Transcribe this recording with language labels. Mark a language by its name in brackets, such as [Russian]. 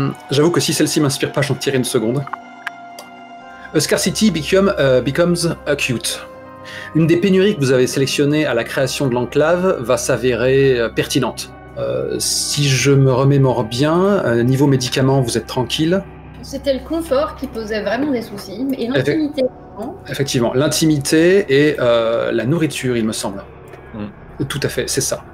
[French] J'avoue que si celle-ci m'inspire pas, j'en tire une seconde. [English] A scarcity becomes acute. [French] Une des pénuries que vous avez sélectionnées à la création de l'enclave va s'avérer pertinente. Si je me remémore bien, niveau médicaments, vous êtes tranquille. C'était le confort qui posait vraiment des soucis, et l'intimité. Effectivement, l'intimité et la nourriture, il me semble. Tout à fait, c'est ça.